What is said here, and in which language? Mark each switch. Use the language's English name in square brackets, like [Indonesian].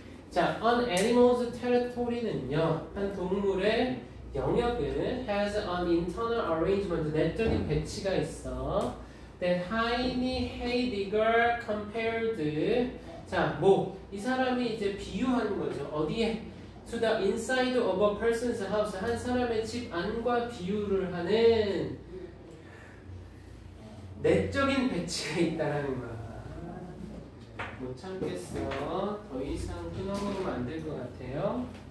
[Korean] 자, [English] an animal's territory [Korean] 는요, 한 동물의 영역은 [English] has an internal arrangement, [Korean] 내적인 배치가 있어. [English] That Heidegger compared. [Korean] 자, 뭐, 이 사람이 이제 비유하는 거죠. 어디에? [English] To the inside of a person's house. [Korean] 한 사람의 집 안과 비유를 하는 내적인 배치가 있다라는 거야. 못 참겠어. 더 이상 끊어먹으면 안 될 것 같아요.